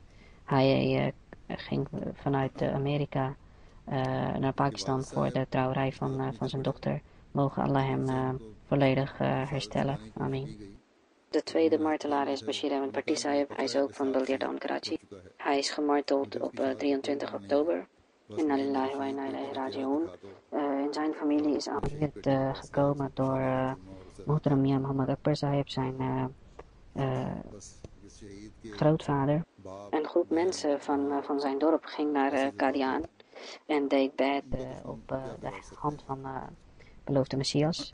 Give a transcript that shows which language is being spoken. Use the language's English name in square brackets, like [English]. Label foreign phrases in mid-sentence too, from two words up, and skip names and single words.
[Dutch] Hij ging vanuit Amerika naar Pakistan voor de trouwerij van zijn dochter. Mogen Allah hem volledig herstellen. Amen. De tweede martelaar is Bashir Ahmed Bhatti Sahib. Hij is ook van Baldirdan, Karachi. Hij is gemarteld op 23 oktober. [Arabic] إنا لله وإنا إليه راجعون. [Dutch] In zijn familie is Ahmadiyat gekomen door Muhtaram Mia Muhammad Akbar Sahib, zijn grootvader. Een groep mensen van zijn dorp ging naar Qadian en deed bed op de hand van beloofde Messias.